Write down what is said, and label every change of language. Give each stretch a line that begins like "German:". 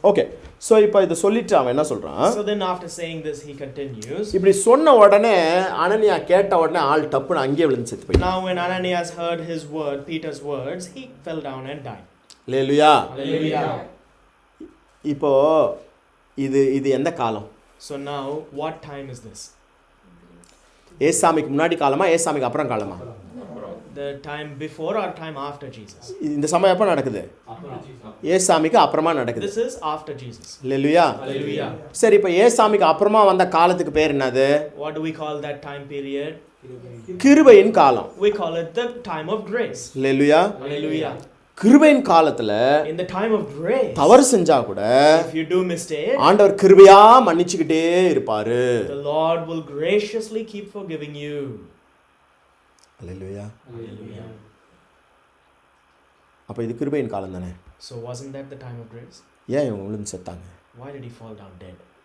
Tamil: Okay, so இப்போ இதை சொல்லிட்டு அவன் என்ன சொல்றான்?
English: So then after saying this, he continues.
Tamil: இப்படி சொன்ன உடனே அனனியா கேட்ட உடனே ஆள் டப்புன்னு அங்கேயே விழுந்து செத்து போயிட்டான்.
English: Now when Ananias heard his word, Peter's words, he fell down and died.
Tamil: Hallelujah.
English: Hallelujah.
Tamil: இப்போ இது எந்த காலம்?
English: So now, what time is this?
Tamil: ஏசாமிக்கு முன்னாடி காலமா ஏசாமிக்கு அப்புறம் காலமா?
English: The time before or time after Jesus?
Tamil: இந்த சமயம் எப்போ நடக்குது? ஏசாமிக்கு அப்புறமா நடக்குது.
English: This is after Jesus.
Tamil: Hallelujah.
English: Hallelujah.
Tamil: சரி, இப்போ ஏசாமிக்கு அப்புறமா வந்த காலத்துக்கு பேர் என்னது?
English: What do we call that time period?
Tamil: கிருபையின் காலம்.
English: We call it the time of grace.
Tamil: Hallelujah.
English: Hallelujah.
Tamil: கிருபையின் காலத்துல
English: In the time of grace,
Tamil: தவறு செஞ்சா கூட
English: if you do mistake,
Tamil: ஆண்டவர் கிருபையா மன்னிச்சுக்கிட்டே இருப்பாரு.
English: the Lord will graciously keep forgiving you.
Tamil: Hallelujah.
English: Hallelujah.
Tamil: அப்ப இது கிருபையின் காலம் தானே?
English: So wasn't that the time of grace?
Tamil: ஏன் இவங்க விழுந்து செத்தாங்க?
English: Why did he fall down dead?